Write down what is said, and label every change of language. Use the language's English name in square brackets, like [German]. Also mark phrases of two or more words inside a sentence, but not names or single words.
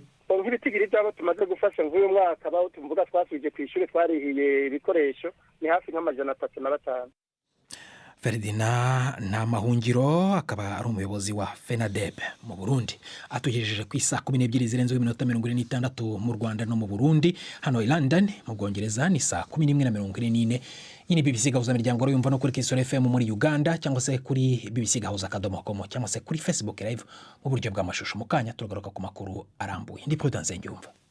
[Rundi] Nk'ibitigiri byabo tumaze gufasha nk'uyu mwaka baho tumvuga twasubije kw'ishure twarihiye ibikoresho ni hafi nk'305. [Kinyarwanda] Ferdinand Namahungiro akaba ari umuyobozi wa FENADEB mu Burundi, atugejeje ku isa 12 zirenze iminota 46 mu Rwanda no mu Burundi. Hano i London mu Bwongereza ni saa 11:44. Yini BBC gahuza miryango ro yumva no kuri Kisoro FM muri Uganda, cyangwa se kuri BBC gahuza kadomo.com, cyangwa se kuri Facebook live mu buryo bw'amashusho. Mukanya turagaruka ku makuru arambuye. Ndi Prudence Njumva.